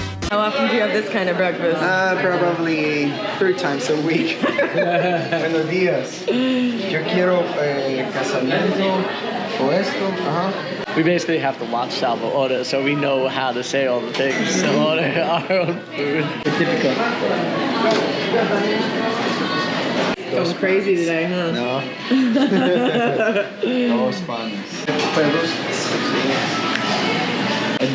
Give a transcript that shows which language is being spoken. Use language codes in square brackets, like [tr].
[en] How often do you have this kind of breakfast? Probably 3 times a week. [es] Buenos días. Yo quiero casamiento o esto. [en] We basically have to watch Salvo order so we know how to say all the things to order our own food. Typical. It was crazy today, huh? No. [es] Dos panes.